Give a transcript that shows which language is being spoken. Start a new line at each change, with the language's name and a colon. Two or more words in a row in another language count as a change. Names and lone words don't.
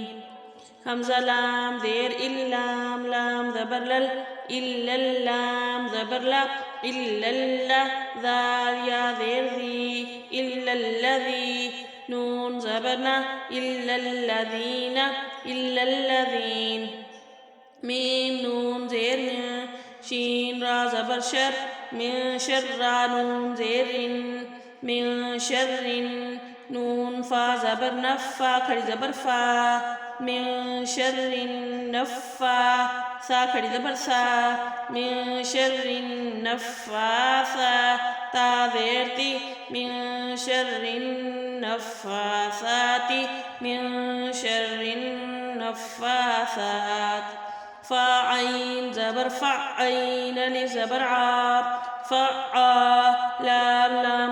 Urdu: حمزہ لام زیر اللام لام زبر لل الا اللام زبر لا الا اللہ ذال یا زیر ذی الا الذی نون زبر نا الا الذین الا الذین۔ میم نون زیر م شین را زبر شر من شر را نون زیر ان من شر نون فا زبر نفا کھڑی زبر فا من شر نفا سا کھڑی زبر سا من شر نفاسا تا زیر تی من شر النفاسات من شر النفاسات۔ فا عین زبر فع عین الف زبر عا فعا لام لام